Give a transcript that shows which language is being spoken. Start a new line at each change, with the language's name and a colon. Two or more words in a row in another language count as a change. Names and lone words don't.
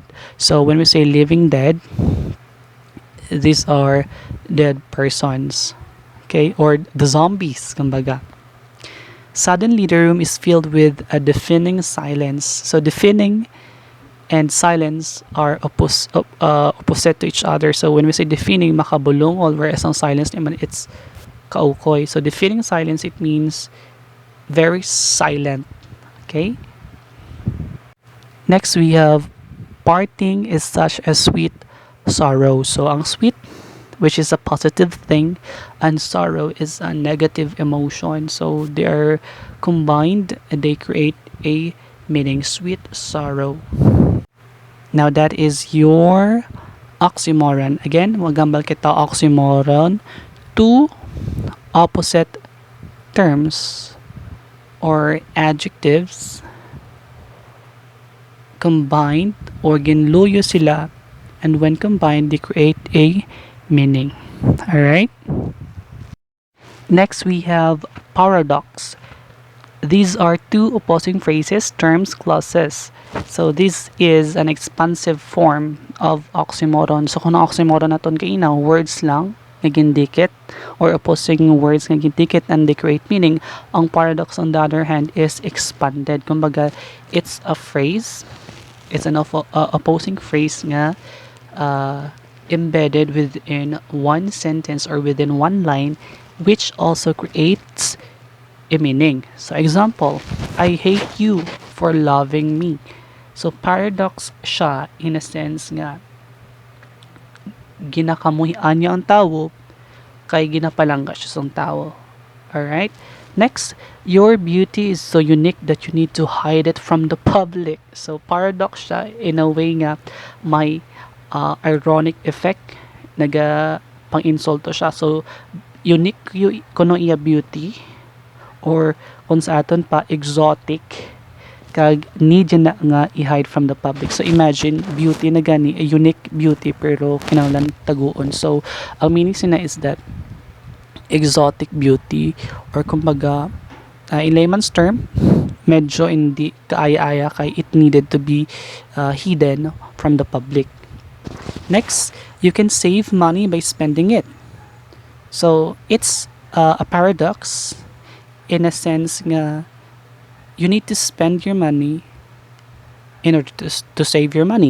English: So when we say living dead, these are dead persons, okay, or the zombies, kumbaga. Suddenly the room is filled with a deafening silence. So deafening and silence are opposite to each other. So when we say deafening, makabulungol, whereas ang silence naman, it's kaukoy. So deafening silence, it means very silent. Okay? Next, we have parting is such a sweet sorrow. So ang sweet, which is a positive thing, and sorrow is a negative emotion. So they are combined and they create a meaning, sweet sorrow. Now that is your oxymoron. Again,
Hiligaynon: magambal kita
English: oxymoron, two opposite terms or adjectives combined or
Hiligaynon: ginluyo sila,
English: and when combined they create a meaning. Alright? Next we have paradox. These are two opposing phrases, terms, clauses. So this is an expansive form of oxymoron. So
Hiligaynon: kung oxymoron naton kay
English: now, words
Hiligaynon: lang nagindikit
English: or opposing words nagindikit and they create meaning. Ang paradox on the other hand is expanded. Kumbaga, it's a phrase, it's an opposing phrase nga embedded within one sentence or within one line, which also creates a meaning. So example, I hate you for loving me.
Hiligaynon: So paradox siya
English: in a sense
Hiligaynon: nga ginakamuhian niya ang tao kay ginapalangga siya sa tao.
English: Alright? Next, your beauty is so unique that you need to hide it from the public.
Hiligaynon: So paradox siya
English: in a way
Hiligaynon: nga may
English: ironic effect,
Hiligaynon: naga pang-insulto siya. So unique kuno iya beauty or kung sa aton pa exotic kag need na nga i-hide
English: from the public.
Hiligaynon: So imagine beauty na gani,
English: a unique beauty
Hiligaynon: pero kinahanglan taguon.
English: So ang meaning sina is that exotic beauty or kumbaga in layman's term
Hiligaynon: medyo hindi kaaya-aya kay
English: it needed to be hidden from the public. Next, you can save money by spending it. So it's a paradox in a sense nga you need to spend your money in order to save your money.